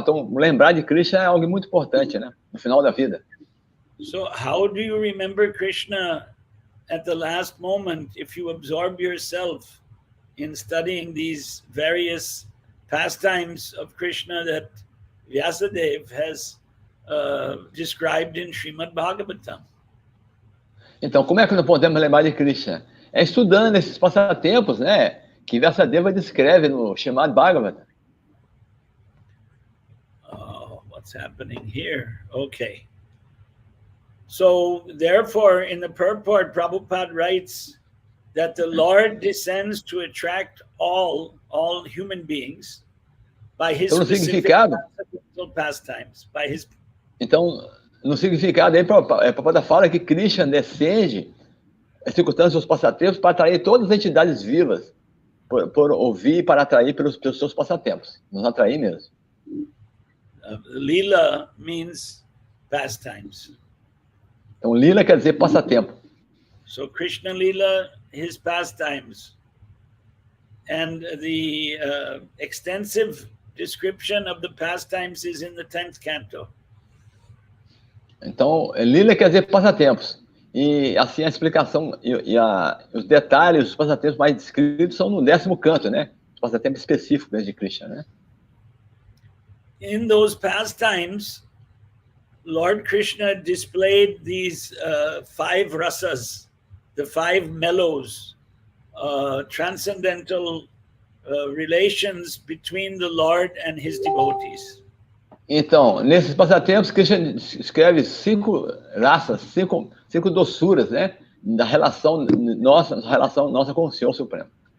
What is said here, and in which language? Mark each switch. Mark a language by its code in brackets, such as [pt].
[pt] Então, lembrar de Krishna é algo muito importante, né? No final da vida. [en] So, how do you remember Krishna at the last moment if you absorb yourself in studying these various pastimes of Krishna that Vyasadeva has described in Srimad Bhagavatam? [pt] Então, como é que nós podemos lembrar de Krishna? É estudando esses passatempos, né? Que Vyasadeva descreve no Srimad Bhagavatam. [en] What's happening here? Okay. So, therefore, in the purport, Prabhupada writes that the Lord descends to attract all human beings by his specific pastimes, by his... [pt] Então, no significado aí, Prabhupada fala que Krishna descende, executando seus passatempos para atrair todas as entidades vivas, por ouvir, para atrair pelos seus passatempos, nos atrair mesmo. [en] Lila means pastimes. [pt] Então, Lila quer dizer passatempo. [en] So, Krishna Lila, his pastimes. And the extensive description of the pastimes is in the 10th canto. [pt] Então, Lila quer dizer passatempos. E assim a explicação os detalhes dos passatempos mais descritos são no 10º canto, né? Os passatempos específicos de Krishna, né? [en] In those pastimes, Lord Krishna displayed these 5 rasas, the 5 mellows, transcendental relations between the Lord and his devotees. [pt] Então, nesses passatempos, Krishna escreve 5 raças, 5 doçuras, né? Da relação nossa com o Senhor Supremo.